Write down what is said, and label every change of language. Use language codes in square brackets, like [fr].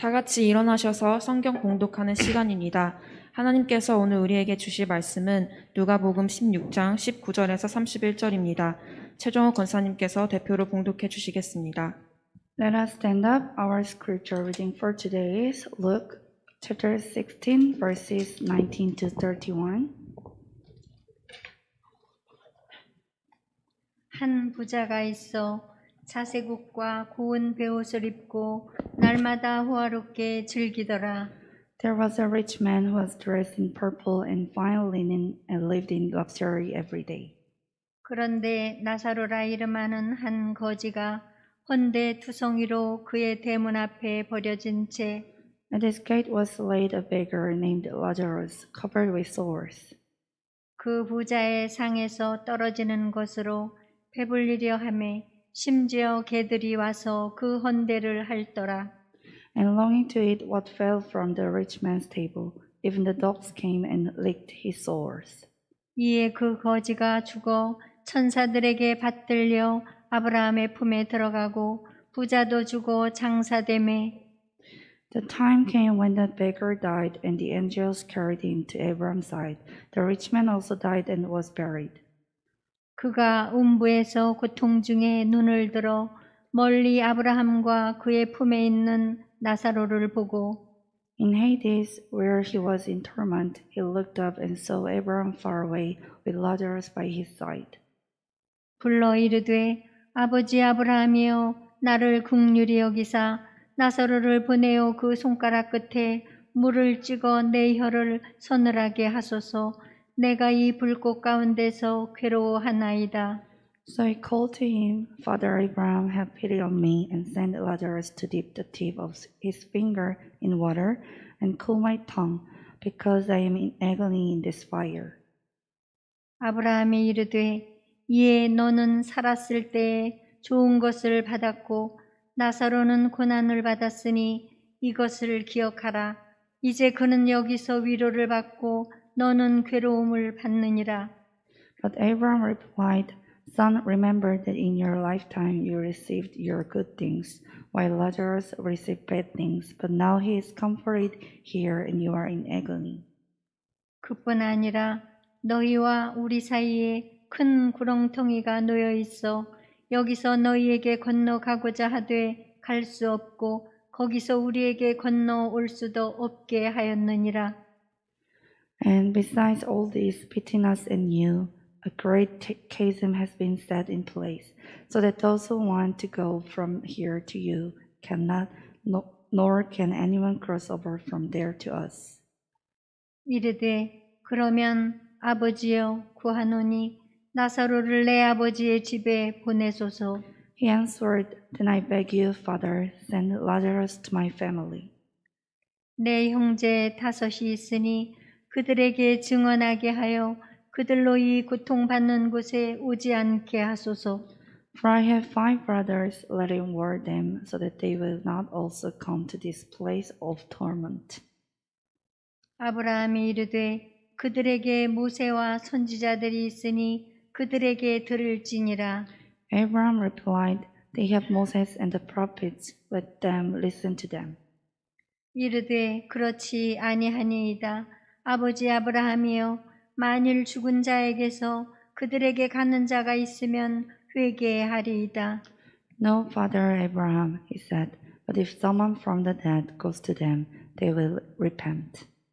[ko] 다 같이 일어나셔서 성경 봉독하는 시간입니다. 하나님께서 오늘 우리에게 주실 말씀은 누가복음 16장 19절에서 31절입니다. 최종호 권사님께서 대표로 봉독해 주시겠습니다. [en] Let us stand up. Our scripture reading for today is Luke chapter 16 verses 19 to 31. [ko] 한 부자가 있어 자세국과 고운 베옷을 입고 날마다 호화롭게 즐기더라. [en] There was a rich man who was dressed in purple and fine linen and lived in luxury every day. [ko] 그런데 나사로라 이름하는 한 거지가 헌데 투성이로 그의 대문 앞에 버려진 채 [en] At his gate was laid a beggar named Lazarus, covered with sores. [ko] 그 부자의 상에서 떨어지는 것으로 배불리려 하매 심지어 개들이 와서 그 헌대를 핥더라. [en] And longing to eat what fell from the rich man's table, even the dogs came and licked his sores. [ko] 이에 그 거지가 죽어 천사들에게 받들려 아브라함의 품에 들어가고 부자도 죽어 장사되매 [en] The time came when that beggar died, and the angels carried him to Abraham's side. The rich man also died and was buried. [ko] 그가 음부에서 고통 중에 눈을 들어 멀리 아브라함과 그의 품에 있는 나사로를 보고 [en] In Hades, where he was in torment, he looked up and saw Abraham far away with Lazarus by his side. [ko] 불러 이르되 아버지 아브라함이여 나를 긍휼히 여기사 나사로를 보내어 그 손가락 끝에 물을 찍어 내 혀를 서늘하게 하소서. 내가 이 불꽃 가운데서 괴로워하나이다. [en] So he called to him, Father Abraham, have pity on me, and send Lazarus to dip the tip of his finger in water and cool my tongue, because I am in agony in this fire. [ko] 아브라함이 이르되 이에 너는 살았을 때에 좋은 것을 받았고 나사로는 고난을 받았으니 이것을 기억하라. 이제 그는 여기서 위로를 받고 너는 괴로움을 받느니라. [en] But Abraham replied, Son, remember that in your lifetime you received your good things, while Lazarus received bad things, but now he is comforted here and you are in agony. [ko] 그뿐 아니라 너희와 우리 사이에 큰 구렁텅이가 놓여 있어 여기서 너희에게 건너가고자 하되 갈 수 없고 거기서 우리에게 건너올 수도 없게 하였느니라. [en] And besides all this, between us and you, a great chasm has been set in place, so that those who want to go from here to you cannot, nor can anyone cross over from there to us. [ko] 이르되 그러면 아버지여 구하노니 나사로를 내 아버지의 집에 보내소서. [en] He answered, Then I beg you, Father, send Lazarus to my family. [ko] 내 형제 5이 있으니 그들에게 증언하게 하여 그들로 이 고통받는 곳에 오지 않게 하소서. [en] For I have 5 brothers, let him warn them, so that they will not also come to this place of torment. [ko] 아브라함이 이르되 그들에게 모세와 선지자들이 있으니 그들에게 들을지니라. [en] Abraham replied, They have Moses and the prophets, let them listen to them. [ko] 이르되 그렇지 아니하니이다. 아버지 아브라함이여 만일 죽은 자에게서 그들에게 가는 자가 있으면 회개하리이다. [en] No, Father Abraham, he said, but if someone from the dead goes to them, they will repent.